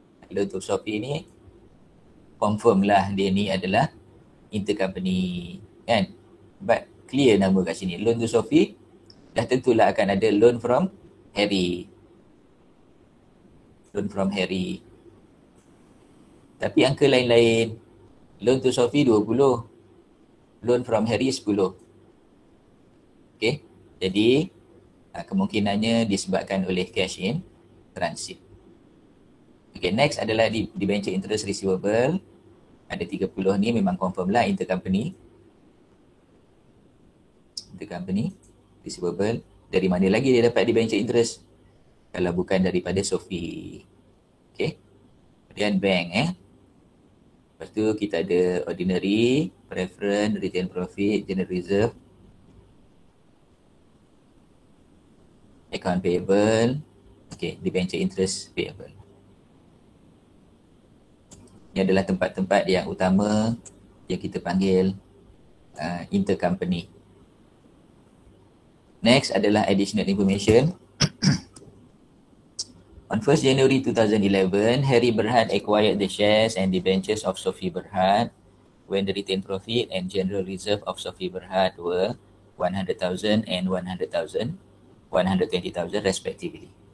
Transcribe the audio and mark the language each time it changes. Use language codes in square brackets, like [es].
[ms] Loan to Sophie ni confirm lah dia ni adalah intercompany kan. But clear nama kat sini. Loan to Sophie dah tentulah akan ada loan from Harry. Loan from Harry. Tapi angka lain-lain. Loan to Sophie 20. Loan from Harry 10. Okay. Jadi kemungkinannya disebabkan oleh cash in transit. Okay, next adalah debenture interest receivable. Ada 30 ni memang confirm lah intercompany. Intercompany receivable. Dari mana lagi dia dapat debenture interest? Kalau bukan daripada Sophie. Okay. Kemudian bank Lepas tu kita ada ordinary, preference, retain profit, general reserve, account payable, debenture interest payable. Ini adalah tempat-tempat yang utama yang kita panggil intercompany. Next adalah additional information. [en] On 1st January 2011, Harry Berhad acquired the shares and debentures of Sophie Berhad when the retained profit and general reserve of Sophie Berhad were 100,000 and 100,000, 120,000 respectively.